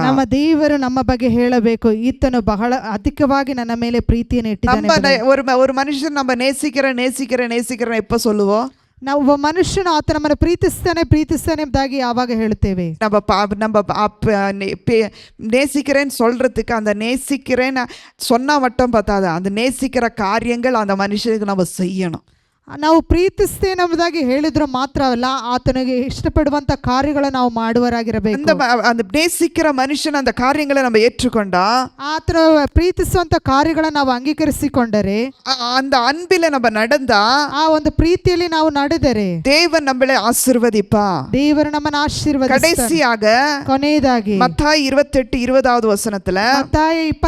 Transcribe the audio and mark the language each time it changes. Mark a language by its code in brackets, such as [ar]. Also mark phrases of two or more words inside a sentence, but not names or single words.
[kn] ನಮ್ಮ ದೇವರು ನಮ್ಮ ಬಗ್ಗೆ ಹೇಳಬೇಕು, ಈತನು ಬಹಳ ಅಧಿಕವಾಗಿ ನನ್ನ ಮೇಲೆ ಪ್ರೀತಿಯನ್ನು ಇಟ್ಟಿದ್ದಾನೆ. [ta] ஒரு மனுஷன் நம்ம நேசிக்கிறேன் எப்ப சொல்லுவோம்? [kn] ನಾವು ಒಬ್ಬ ಮನುಷ್ಯನು ಆತ ನಮ್ಮನ್ನು ಪ್ರೀತಿಸ್ತಾನೆ ಎಂಬುದಾಗಿ ಯಾವಾಗ ಹೇಳುತ್ತೇವೆ? [ta] நேசிக்கிறேன்னு சொல்றதுக்கு அந்த நேசிக்கிறேன்னு சொன்னா மட்டும் பத்தாது, அந்த நேசிக்கிற காரியங்கள் அந்த மனுஷனுக்கு நம்ம செய்யணும். [kn] ನಾವು ಪ್ರೀತಿಸ್ತೇನೆ ಎಂಬುದಾಗಿ ಹೇಳಿದ್ರು ಮಾತ್ರವಲ್ಲ, ಆತನಿಗೆ ಇಷ್ಟಪಡುವಂತ ಕಾರ್ಯಗಳನ್ನು ನಾವು ಮಾಡುವರಾಗಿರಬೇಕು. [ta] அந்த நேசிக்கிற மனுஷன் அந்த காரியங்களை நம்ம ஏற்றுக்கொண்டா, [kn] ಆತನ ಪ್ರೀತಿಸುವಂತ ಕಾರ್ಯಗಳನ್ನು ನಾವು ಅಂಗೀಕರಿಸಿಕೊಂಡರೆ, [ta] அந்த அன்பில நம்ம நடந்தா, [kn] ಆ ಒಂದು ಪ್ರೀತಿಯಲ್ಲಿ ನಾವು ನಡೆದರೆ [ta] தேவன் நம்மளை ஆசீர்வதிப்பா. [kn] ದೇವರು ನಮ್ಮನ್ನು ಆಶೀರ್ವದಿಸ್ತಾನೆ. [ta] கடைசியாக [kn] ಕೊನೆಯದಾಗಿ [ta] மத்தாய் 28:20 வசனத்துல, [kn] ಮತ್ತಾಯ